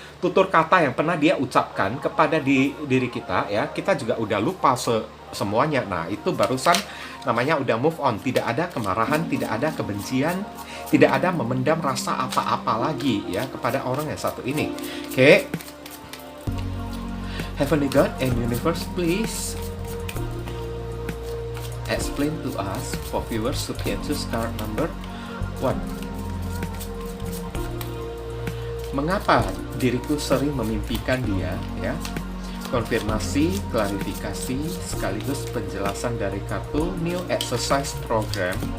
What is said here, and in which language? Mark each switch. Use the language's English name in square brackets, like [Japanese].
[Indonesian] Tutur kata yang pernah dia ucapkan kepada diri kita ya, kita juga udah lupa semuanya. Nah, itu barusan namanya udah move on. Tidak ada kemarahan, tidak ada kebencian, tidak ada memendam rasa apa-apa lagi ya kepada orang yang satu ini. Oke. [English] Heavenly God and Universe, please explain to us for viewers who can choose card number 1. [Indonesian] Mengapa diriku sering memimpikan dia ya? Konfirmasi, klarifikasi, sekaligus penjelasan dari kartu New Exercise Program.